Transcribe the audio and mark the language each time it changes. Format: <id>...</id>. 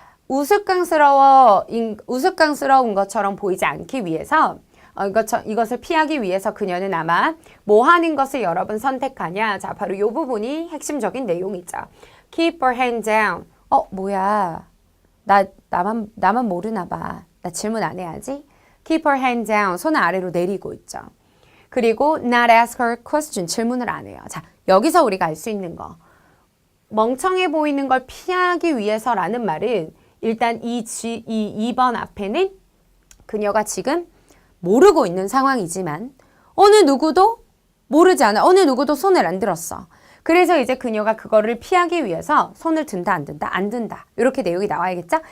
<ko>우스꽝스러운 것처럼 보이지 않기 위해서 이것을 피하기 위해서 그녀는 아마 뭐 하는 것을 여러분 선택하냐. 자, 바로 이 부분이 핵심적인 내용이죠.</ko> <en>Keep her hand down.</en> <ko>뭐야. 나만 모르나 봐. 나 질문 안 해야지.</ko> <en>Keep her hand down.</en> <ko>손을 아래로 내리고 있죠. 그리고</ko> <en>not ask her question.</en> <ko>질문을 안 해요. 자, 여기서 우리가 알 수 있는 거. 멍청해 보이는 걸 피하기 위해서라는 말은 일단 이 2번 앞에는 그녀가 지금 모르고 있는 상황이지만 어느 누구도 모르지 않아. 어느 누구도 손을 안 들었어. 그래서 이제 그녀가 그거를 피하기 위해서 손을 든다, 안 든다, 안 든다. 이렇게 내용이 나와야겠죠?</ko>